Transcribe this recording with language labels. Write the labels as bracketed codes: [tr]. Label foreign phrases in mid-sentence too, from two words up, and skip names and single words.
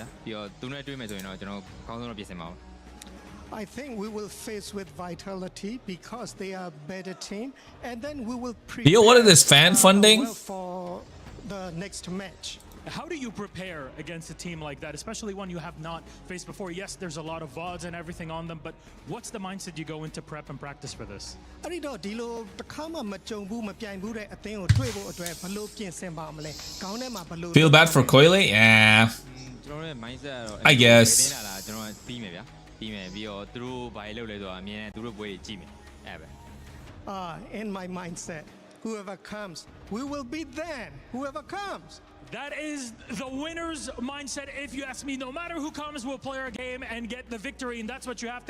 [en] I think we will face with Vitality because they are a better team, and then we will Yo, what is this, fan funding? For the next match. How do you prepare against a team like that, especially one you have not faced before? Yes, there's a lot of VODs and everything on them, but what's the mindset you go into prep and practice for this? [my] အဲ့ဒီတော့ဒီလိုတစ်ခါမှမကြုံဘူးမပြိုင်ဘူးတဲ့အသင်းကိုတွေ့ဖို့အတွက်ဘယ်လိုပြင်ဆင်ပါမလဲခေါင်းထဲမှာဘယ်လို [en] Feel bad for Coily? Yeah. I guess. In my mindset, whoever comes, we will beat them. Whoever comes. That is the winner's mindset. If you ask me, no matter who comes, we'll play our game and get the victory, and that's what you have.